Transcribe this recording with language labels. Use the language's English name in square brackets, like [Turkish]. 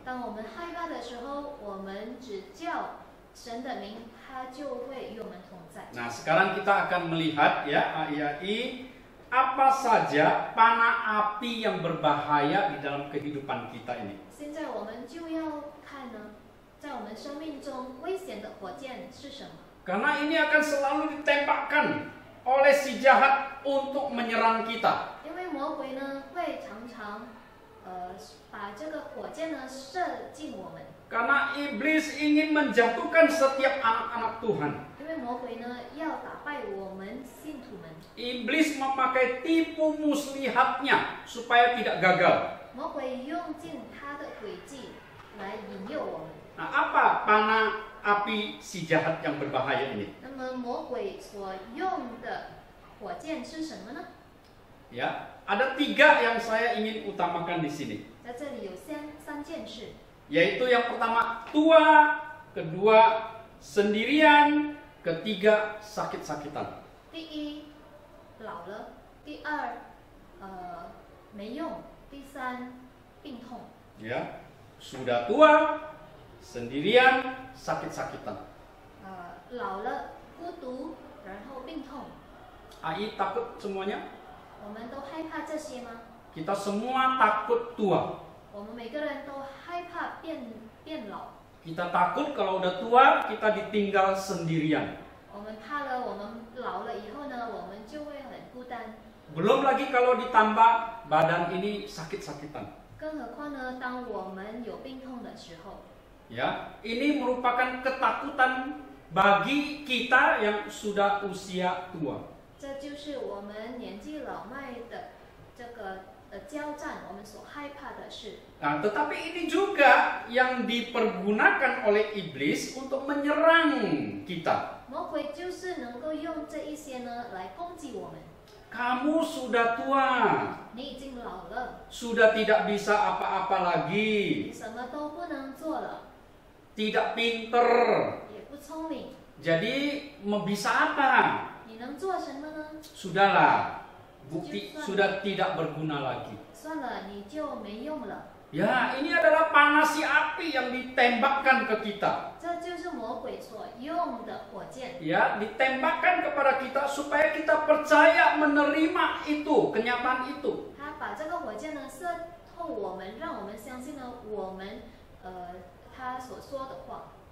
[Chinese] 当我们害怕的时候，我们只叫神的名，他就会与我们同在。 [Indonesian] Nah, sekarang kita akan melihat ya AIAI apa saja panah api yang berbahaya di dalam kehidupan kita ini. [Chinese] 现在我们就要看呢，在我们生命中危险的火箭是什么？ [Indonesian] Karena ini akan selalu ditembakkan oleh si jahat untuk menyerang kita. [Chinese] 因为魔鬼呢会常常把这个火箭呢射进我们， [Indonesian] Karena iblis ingin menjatuhkan setiap anak-anak Tuhan. [Chinese] 因为魔鬼呢要打败我们信徒们。 [Indonesian] Iblis memakai tipu muslihatnya supaya tidak gagal. [Chinese] 魔鬼用尽他的诡计来引诱我们。 [Indonesian] Nah, apa panah api si jahat yang berbahaya ini? [Chinese] 那么魔鬼所用的火箭是什么呢？ [Indonesian] Ya, ada 3 yang saya ingin utamakan di sini. [Chinese] 在这里有三件事， [Indonesian] Yaitu yang pertama tua, kedua sendirian, ketiga sakit-sakitan. [Chinese] 第一，老了；第二，没用；第三，病痛。 [Indonesian] Ya, sudah tua, sendirian, sakit-sakitan. [Chinese] 老了，孤独，然后病痛。 [Indonesian] AI takut semuanya? [Chinese] 我们都害怕这些吗？ [Indonesian] Kita semua takut tua. [Chinese] 我们每个人都害怕变老。 [Indonesian] Kita takut kalau udah tua kita ditinggal sendirian. [Chinese] 我们怕了，我们老了以后呢，我们就会很孤单。 [Indonesian] Belum lagi kalau ditambah badan ini sakit-sakitan. [Chinese] 更何况呢，当我们有病痛的时候， [Indonesian] Ya, ini merupakan ketakutan bagi kita yang sudah usia tua. [Chinese] 这就是我们年纪老迈的这个交战，我们所害怕的事。 [Indonesian] Nah, tetapi ini juga yang dipergunakan oleh iblis untuk menyerang kita. [Chinese] 魔鬼就是能够用这一些呢来攻击我们。 [Indonesian] Kamu sudah tua, [Chinese] 你已经老了， [Indonesian] sudah tidak bisa apa-apa [Chinese] 你 [Indonesian] lagi, [Chinese] 什么都不能做了， [Indonesian] tidak pinter. [Chinese] 也不聪明， [Indonesian] Jadi mau bisa apa? [Chinese] 你能做什么呢？ [Indonesian] Sudahlah, bukti sudah tidak berguna lagi. [Chinese] 算了，你就没用了。 [Indonesian] Ya, ini adalah panasi api yang ditembakkan ke kita. [Chinese] 这就是魔鬼所用的火箭， [Indonesian] Ya, ditembakkan kepada kita supaya kita percaya menerima itu, kenyataan itu. [Chinese] 他把这个火箭呢射透我们，让我们相信呢我们他所说的话。